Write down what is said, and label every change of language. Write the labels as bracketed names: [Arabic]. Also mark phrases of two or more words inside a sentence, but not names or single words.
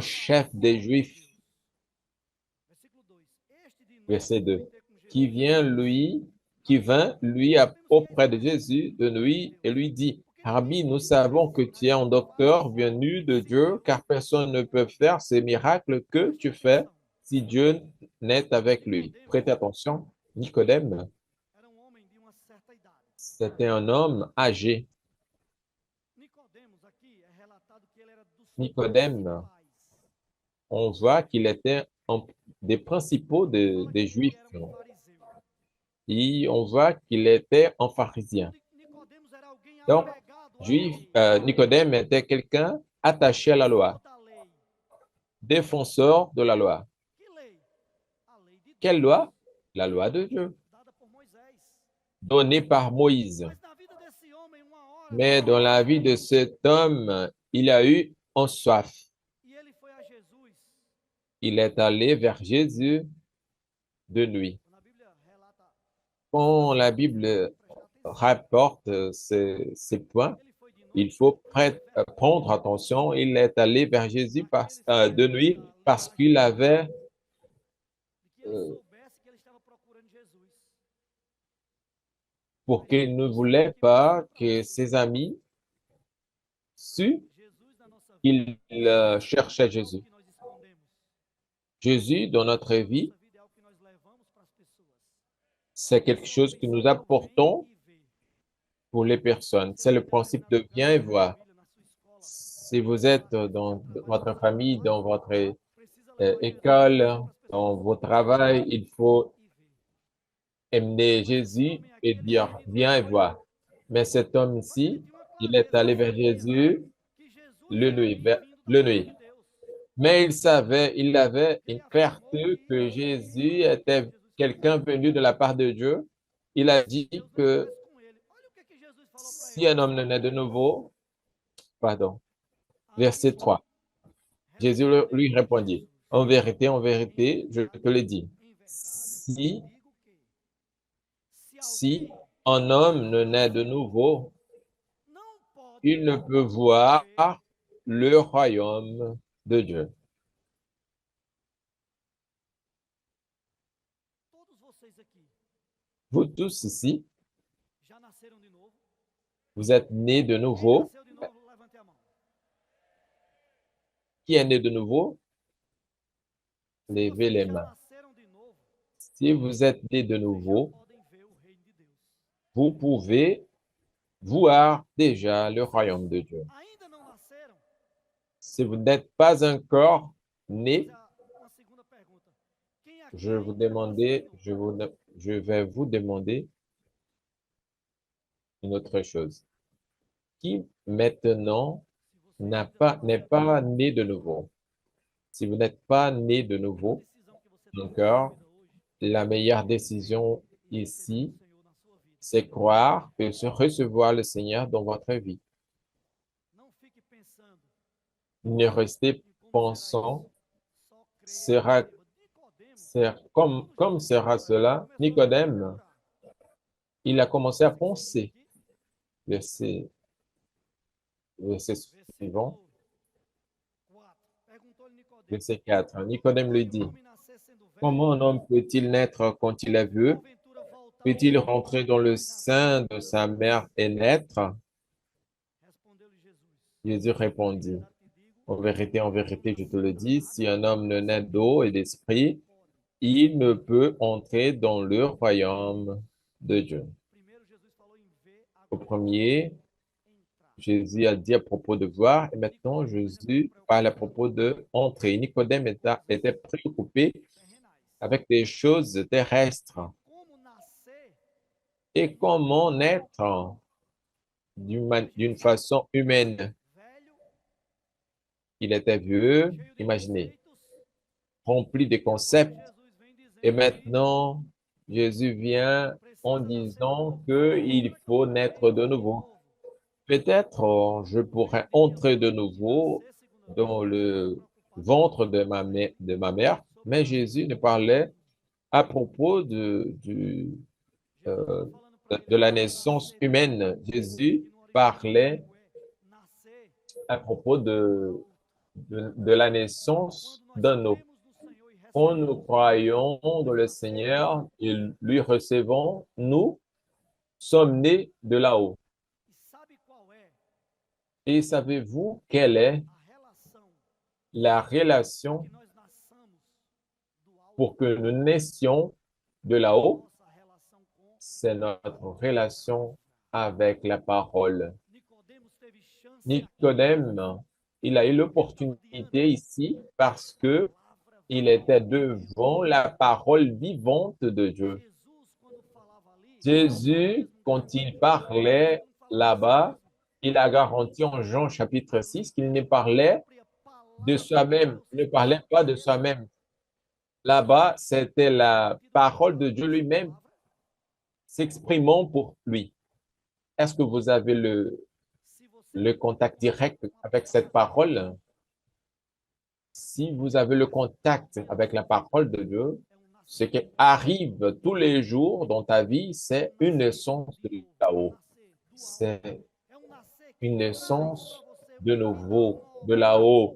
[Portuguese] principais [French] chef des Juifs. [Portuguese] judeus. Versículo 2. Este de noite [French] Verset [Portuguese] foi [French] 2. [Portuguese] ter com [French] Qui [Portuguese] Jesus. [French] vient, lui, qui vint, lui, [Portuguese] Sabemos que és [French] auprès de [Portuguese] mestre [French] Jésus de [Portuguese] vindo de [French] nuit et [Portuguese] Deus. [French] lui dit, [Portuguese] Porque [French] Rabbi, [Portuguese] ninguém [French] nous [Portuguese] pode fazer [French] savons [Portuguese] esses [French] que tu es [Portuguese] sinais [French] un [Portuguese] que tu fazes [French] docteur venu de [Portuguese] se [French] Dieu, [Portuguese] Deus [French] car personne ne peut faire ces miracles que [Portuguese] Preste [French] tu fais [Portuguese] atenção. [French] si Dieu n'est avec lui. [Portuguese] Nicodemo [French] Prêtez attention, Nicodème, [Portuguese] era um homem de uma certa idade. [French] c'était un homme âgé. [Portuguese] Nicodemos aqui é relatado que ele era dos [French] Nicodème, [Portuguese] principais. [French] on voit qu'il était des principaux [Portuguese] Fala [French] des [Portuguese] que ele [French] Juifs. [Portuguese] era um fariseu. [French] Et on voit qu'il était un pharisien. [Portuguese] Nicodemos era alguém [French] Donc, [Portuguese] apegado à lei, [French] Nicodème était quelqu'un attaché à la loi, [Portuguese] defensor da lei. [French] défenseur de la loi. [Portuguese] Que lei? A lei de [French] Quelle [Portuguese] Deus, [French] loi? La loi de Dieu, [Portuguese] dada por Moisés. [French] donnée par Moïse. [Portuguese] Mas na vida desse homem, uma hora [French] Mais [Portuguese] veio [French] dans la vie de cet homme, il a eu un soif. [Portuguese] e ele foi a Jesus. [French] Il est allé vers Jésus de nuit. [Portuguese] Quando a Bíblia relata [French] Quand la [Portuguese] esse [French] Bible [Portuguese] episódio, preste [French] rapporte ces points, [Portuguese] Ele foi de [French] il [Portuguese] noite, [French] faut [Portuguese] né? [French] prendre attention. Il est allé vers Jésus [Portuguese] Aqueles [French] de nuit [Portuguese] seus [French] parce [Portuguese] lembrar de [French] qu'il [Portuguese] quê? [French] avait, [Portuguese] De que ele euh, soubesse que ele estava procurando Jesus. [French] pour [Portuguese] Aí [French] qu'il [Portuguese] eu [French] ne [Portuguese] pergunto [French] voulait [Portuguese] aqui para [French] pas que [Portuguese] você. [French] ses amis sût [Portuguese] Jesus na nossa vida [French] qu'il cherchait [Portuguese] é algo [French] Jésus. [Portuguese] que nós escondemos. [French] Jésus, dans notre [Portuguese] Jesus na [French] vie, [Portuguese] nossa vida é algo que nós levamos para as pessoas. [French] c'est [Portuguese] Esse [French] quelque [Portuguese] é o [French] chose que nous [Portuguese] princípio do vem [French] apportons [Portuguese] e vê. [French] pour les personnes. [Portuguese] Você [French] C'est [Portuguese] vai [French] le [Portuguese] ter uma [French] principe de [Portuguese] dinâmica na [French] viens et [Portuguese] sua [French] voir. [Portuguese] família, na sua escola. [French] Si vous [Portuguese] Você [French] êtes [Portuguese] vai [French] dans [Portuguese] precisar trabalhar [French] votre [Portuguese] com [French] famille, [Portuguese] pessoas. [French] dans votre [Portuguese] Precisa levar Jesus [French] école, [Portuguese] para as [French] dans [Portuguese] pessoas. [French] vos travail, il faut [Portuguese] E vê. [French] emmener [Portuguese] Mas esse [French] Jésus [Portuguese] homem [French] et [Portuguese] aqui, ele foi [French] dire, [Portuguese] de [French] viens et [Portuguese] noite. [French] vois. Mais cet homme [Portuguese] Mas ele [French] ici, [Portuguese] tinha uma [French] il est [Portuguese] clareza, [French] allé [Portuguese] ele [French] vers [Portuguese] sabia [French] Jésus [Portuguese] que Jesus era vindo da [French] le [Portuguese] parte [French] nuit. [Portuguese] de Deus. [French] Mais il savait, il avait [Portuguese] Porque [French] une [Portuguese] ele afirmou [French] clarté [Portuguese] que [French] que [Portuguese] ia [French] Jésus [Portuguese] fazer aquilo [French] était [Portuguese] que Jesus [French] quelqu'un [Portuguese] fazia. [French] venu de la part de Dieu. Il a [Portuguese] Se [French] dit [Portuguese] Deus não [French] que [Portuguese] estivesse com ele. Olha o que, que Jesus falou para [French] si [Portuguese] ele [French] un [Portuguese] nesse [French] homme ne naît de [Portuguese] momento. [French] nouveau, pardon, verset [Portuguese] Aí [French] 3, Jésus lui [Portuguese] respondeu-lhe [French] répondit, [Portuguese] Jesus: [French] en [Portuguese] Em [French] vérité, je te le dis, [Portuguese] verdade, eu te [French] si, [Portuguese] digo que se [French] si [Portuguese] alguém [French] un homme ne [Portuguese] não [French] naît de [Portuguese] nascer de [French] nouveau, [Portuguese] novo, não pode [French] il ne peut voir [Portuguese] ver. [French] le royaume de Dieu. [Portuguese] Todos vocês aqui [French] Vous tous ici, [Portuguese] já nasceram de novo? [French] vous êtes nés de [Portuguese] Quem [French] nouveau. [Portuguese] nasceu de novo, levante a mão. [French] Qui est né de nouveau? [Portuguese] Se [French] Levez [Portuguese] vocês [French] les [Portuguese] já [French] mains. [Portuguese] nasceram de novo, [French] Si vous êtes né de [Portuguese] vocês já [French] nouveau, [Portuguese] podem ver o reino de Deus. [French] vous pouvez voir déjà [Portuguese] Se [French] le [Portuguese] vocês [French] royaume de Dieu. [Portuguese] ainda não nasceram, [French] Si vous n'êtes pas encore [Portuguese] vou [French] né, [Portuguese] fazer uma segunda pergunta. Quem [French] je [Portuguese] aqui [French] vous [Portuguese] ainda não nasceu de [French] demander, [Portuguese] novo? [French] je vais vous demander une autre chose. Qui maintenant [Portuguese] Se você ainda não [French] n'est [Portuguese] nasceu de [French] pas [Portuguese] novo, [French] né de nouveau? Si vous n'êtes pas né de [Portuguese] a melhor [French] nouveau [Portuguese] decisão que você toma na sua [French] encore, [Portuguese] vida hoje [French] la meilleure [Portuguese] é crer [French] décision [Portuguese] e receber o [French] ici, [Portuguese] Senhor na sua vida. [French] c'est croire et se recevoir le Seigneur dans votre vie. [Portuguese] Não fique pensando [French] Ne restez [Portuguese] em como será [French] pensant, [Portuguese] isso. Só creia e [French] sera, [Portuguese] receba. Nicodemo, quando [French] comme [Portuguese] Jesus [French] sera [Portuguese] falou para ele, ele [French] cela, [Portuguese] começou a [French] Nicodème, [Portuguese] procurar. [French] il a commencé à [Portuguese] Versículo seguinte [French] penser, [Portuguese] aqui, [French] verset, verset suivant, [Portuguese] versículo 4. Perguntou-lhe Nicodemo: [French] verset 4. [Portuguese] Como [French] Nicodème lui [Portuguese] pode um [French] dit, [Portuguese] homem nascer sendo velho? [French] comment un homme peut-il naître quand il est [Portuguese] Pode-se [French] vieux? [Portuguese] porventura voltar ao [French] Peut-il [Portuguese] seio da [French] rentrer [Portuguese] sua [French] dans le [Portuguese] mãe e nascer [French] sein de [Portuguese] segunda [French] sa [Portuguese] vez? [French] mère et naître? [Portuguese] Respondeu-lhe Jesus: [French] Jésus [Portuguese] Em [French] répondit, [Portuguese] verdade te digo, [French] en [Portuguese] quem não [French] vérité, je te [Portuguese] nascer [French] le [Portuguese] da [French] dis, si [Portuguese] água [French] un homme [Portuguese] e do [French] ne naît [Portuguese] Espírito [French] d'eau et [Portuguese] não [French] d'esprit, [Portuguese] pode. [French] il ne peut entrer dans le royaume de Dieu. [Portuguese] Primeiro Jesus falou em ver, [French] Au [Portuguese] agora Jesus fala [French] premier, [Portuguese] em entrar. [French] Jésus a dit à propos de voir, et maintenant [Portuguese] Nicodemos ele estava [French] Jésus parle à [Portuguese] preocupado [French] propos de entrer. Nicodème [Portuguese] com coisas [French] était préoccupé [Portuguese] terrenais. [French] avec des choses terrestres. [Portuguese] E como nascer [French] Et comment naître d'une [Portuguese] imagine só, [French] façon humaine? [Portuguese] velho, [French] Il était vieux, [Portuguese] cheio de [French] imaginez, [Portuguese] conceitos, [French] rempli de [Portuguese] e agora [French] concepts. [Portuguese] Jesus vem [French] Et [Portuguese] dizendo que [French] maintenant, Jésus vient en [Portuguese] precisa nascer de [French] disant [Portuguese] novo. [French] qu'il [Portuguese] Como é que eu [French] faut [Portuguese] posso [French] naître de [Portuguese] entrar [French] de nouveau. [Portuguese] novo [French] Peut-être je [Portuguese] no [French] pourrais [Portuguese] ventre de minha [French] entrer de [Portuguese] mãe e [French] nouveau [Portuguese] nascer segunda vez? [French] dans [Portuguese] Jesus estava [French] le [Portuguese] preocupado [French] ventre de ma mère, [Portuguese] sobre [French] mais [Portuguese] nascer [French] Jésus [Portuguese] de [French] ne [Portuguese] novo. [French] parlait à propos [Portuguese] Jesus estava falando para ele [French] de la [Portuguese] agora [French] naissance [Portuguese] nascer de [French] humaine. [Portuguese] novo, [French] Jésus [Portuguese] que no original [French] parlait [Portuguese] grego é nascer [French] à propos [Portuguese] do alto. [French] de la naissance [Portuguese] Quando nós [French] d'un eau. [Portuguese] cremos no Senhor e [French] Quand nous [Portuguese] recebemos, [French] croyons dans [Portuguese] nós [French] le [Portuguese] nascemos [French] Seigneur et lui recevons, nous sommes nés de là-haut. [Portuguese] e sabe qual é [French] Et savez-vous quelle est [Portuguese] a relação [French] la [Portuguese] para que [French] relation [Portuguese] nós nasçamos do [French] pour [Portuguese] alto? [French] que nous naissions de [Portuguese] É a [French] là-haut? [Portuguese] nossa relação com [French] C'est [Portuguese] a [French] notre [Portuguese] palavra. [French] relation avec la parole. [Portuguese] Nicodemos teve chance aqui, [French] Nicodème, il a eu [Portuguese] porque ele estava [French] l'opportunité [Portuguese] diante [French] ici parce [Portuguese] da [French] que [Portuguese] palavra [French] il [Portuguese] viva [French] était [Portuguese] de Deus. [French] devant la parole vivante de Dieu. [Portuguese] Jesus, quando falava ali, ele [French] Jésus, [Portuguese] mesmo [French] quand il [Portuguese] garantiu que ele [French] parlait [Portuguese] não falava de si [French] là-bas, [Portuguese] mesmo. [French] il a garanti en Jean chapitre 6 qu'il ne [Portuguese] A [French] parlait [Portuguese] própria [French] de [Portuguese] palavra de [French] soi-même, [Portuguese] Deus [French] il ne [Portuguese] se [French] parlait [Portuguese] colocou [French] pas de [Portuguese] nele. [French] soi-même. Là-bas, c'était [Portuguese] Faz [French] la [Portuguese] sentido você [French] parole [Portuguese] falar [French] de [Portuguese] com [French] Dieu [Portuguese] essa [French] lui-même [Portuguese] palavra? [French] s'exprimant pour lui. Est-ce que vous avez [Portuguese] Se você [French] le [Portuguese] tem um [French] contact direct [Portuguese] contato com a [French] avec cette [Portuguese] palavra de Deus, [French] parole? Si vous avez le contact [Portuguese] é um [French] avec la [Portuguese] nascimento, [French] parole de Dieu, [Portuguese] é um [French] Ce qui arrive tous les jours dans ta vie, c'est une naissance de là-haut. C'est une naissance de nouveau, de là-haut.